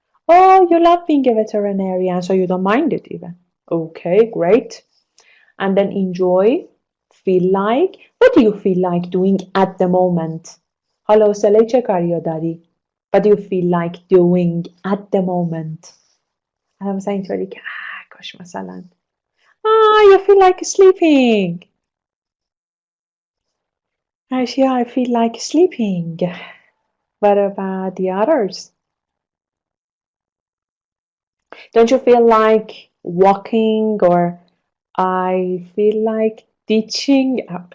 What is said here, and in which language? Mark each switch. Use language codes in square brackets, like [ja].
[en] Oh, you love being a veterinarian, so you don't mind it even. Okay, great. And then enjoy, feel like. What do you feel like doing at the moment? [fa] حالا حوصله چه کاریا داری؟ [en] What do you feel like doing at the moment? [fa] الان مثلا اینطوری که کاش مثلا [en] you feel like sleeping. Actually, I feel like sleeping. What about the others? Don't you feel like walking, or I feel like teaching?